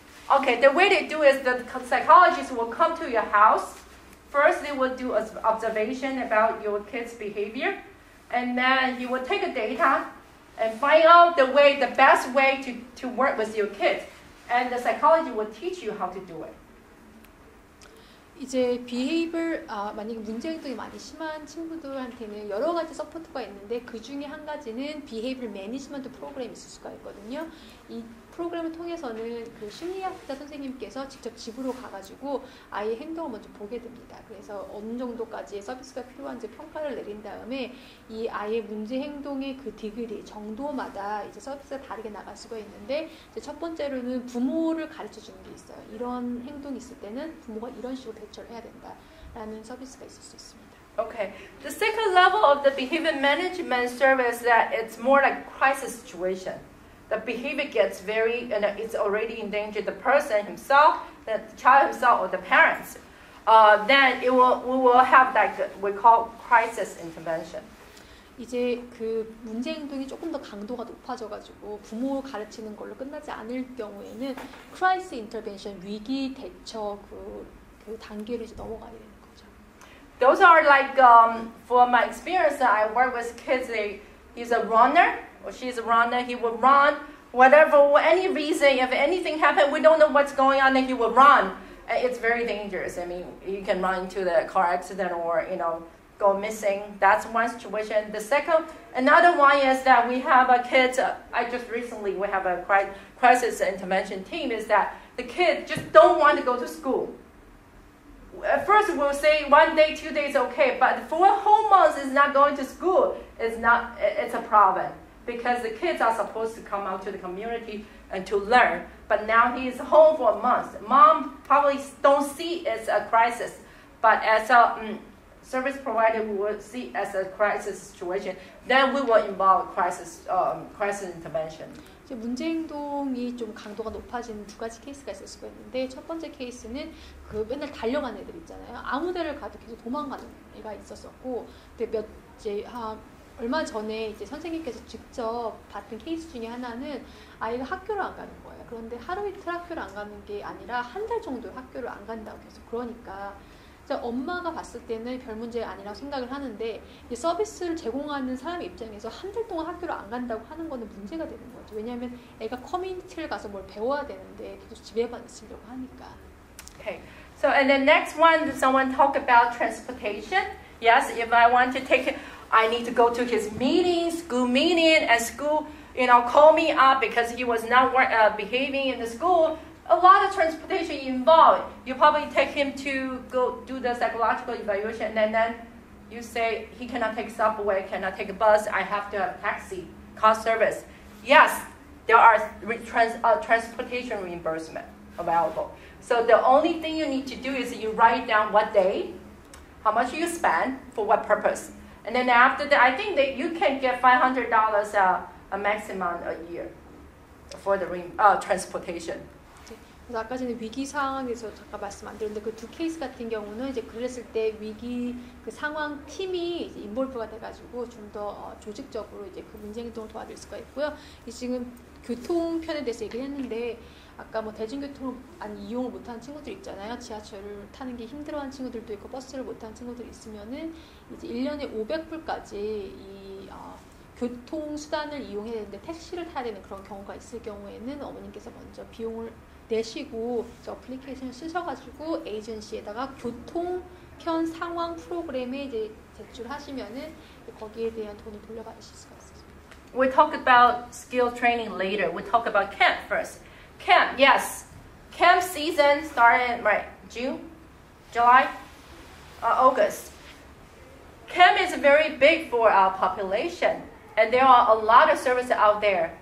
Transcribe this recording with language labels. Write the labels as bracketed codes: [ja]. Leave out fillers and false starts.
[en] Okay, the way they do is the psychologist will come to your house. First, they will do an observation about your kid's behavior, and then he will take the data and find out the best way to work with your kids. And the psychologist will teach you how to do it. [ko] 이제 비헤이블 만약에 문제 행동이 많이 심한 친구들한테는 여러 가지 서포트가 있는데 그 중에 한 가지는 비헤이블 매니지먼트 프로그램이 있을 수가 있거든요. 이 프로그램을 통해서는 그 심리학자 선생님께서 직접 집으로 가가지고 아이의 행동을 먼저 보게 됩니다. 그래서 어느 정도까지의 서비스가 필요한지 평가를 내린 다음에 이 아이의 문제 행동의 그 디그리 정도마다 이제 서비스가 다르게 나갈 수가 있는데 이제 첫 번째로는 부모를 가르쳐 주는 게 있어요. 이런 행동이 있을 때는 부모가 이런 식으로 대처를 해야 된다라는 서비스가 있을 수 있습니다. [en] Okay. The second level of the behavior management service that it's more like crisis situation. The behavior gets it's already endangered the person himself, the child himself, or the parents. Then we will have we call crisis intervention. [ko] 이제 그 문제 행동이 조금 더 강도가 높아져가지고 부모 가르치는 걸로 끝나지 않을 경우에는 crisis intervention 위기 대처 그 단계로 이제 넘어가야 되는 거죠. [en] Those are like for my experience, I work with kids. He's a runner. Or she's a runner, he will run, for any reason, if anything happened, we don't know what's going on, then he will run. It's very dangerous. I mean, you can run into the car accident or, go missing. That's one situation. Another one is that we have a kid, we have a crisis intervention team, is that the kids just don't want to go to school. At first we'll say 1 day, 2 days, okay, but for a whole month is not going to school, it's a problem. Because the kids are supposed to come out to the community and to learn. But now he is home for a month. Mom probably don't see it as a crisis. But as a service provider, we will see it as a crisis situation. Then we will involve crisis intervention. [ko] 이제 문제 행동이 좀 강도가 높아지는 두 가지 케이스가 있을 수가 있는데 첫 번째 케이스는 그 맨날 달려가는 애들 있잖아요. 아무 데를 가도 계속 도망가는 애가 있었었고, 근데 얼마 전에 이제 선생님께서 직접 봤던 케이스 중에 하나는 아이가 학교를 안 가는 거예요. 그런데 하루 이틀 학교를 안 가는 게 아니라 한 달 정도 학교를 안 간다고 계속 그러니까 엄마가 봤을 때는 별 문제가 아니라고 생각을 하는데 이 서비스를 제공하는 사람 입장에서 한 달 동안 학교를 안 간다고 하는 거는 문제가 되는 거죠. 왜냐하면 애가 커뮤니티를 가서 뭘 배워야 되는데 계속 집에만 있으려고 하니까. [en] Okay. So and the next one, someone talk about transportation. Yes, if I want to I need to go to his school meeting, and school, call me up because he was not behaving in the school. A lot of transportation involved. You probably take him to go do the psychological evaluation, and then you say he cannot take subway, cannot take a bus. I have to have taxi, car service. Yes, there are transportation reimbursement available. So the only thing you need to do is you write down what day, how much you spend, for what purpose. And then after that, I think that you can get $500 a maximum a year for the transportation. [ko] 그래서 아까 전에 위기 상황에서 잠깐 말씀 안 드렸는데 그 두 케이스 같은 경우는 이제 그랬을 때 위기 그 상황 팀이 이제 인볼브가 돼가지고 좀 더 조직적으로 이제 그 문제 행동을 도와줄 수가 있고요. 지금 교통편에 대해서 얘기를 했는데 아까 뭐 대중교통을 이용을 못하는 친구들 있잖아요. 지하철을 타는 게 힘들어하는 친구들도 있고 버스를 못하는 친구들이 있으면은 이제 1년에 500불까지 이 교통수단을 이용해야 되는데 택시를 타야 되는 그런 경우가 있을 경우에는 어머님께서 먼저 비용을 내시고 어플리케이션을 쓰셔가지고 에이전시에다가 교통편 상황 프로그램에 이제 제출하시면은 거기에 대한 돈을 돌려받으실 수가 있습니다. [en] We'll talk about skill training later. We'll talk about camp first. Camp, yes. Camp season started, right, June, July, August. Camp is very big for our population, and there are a lot of services out there.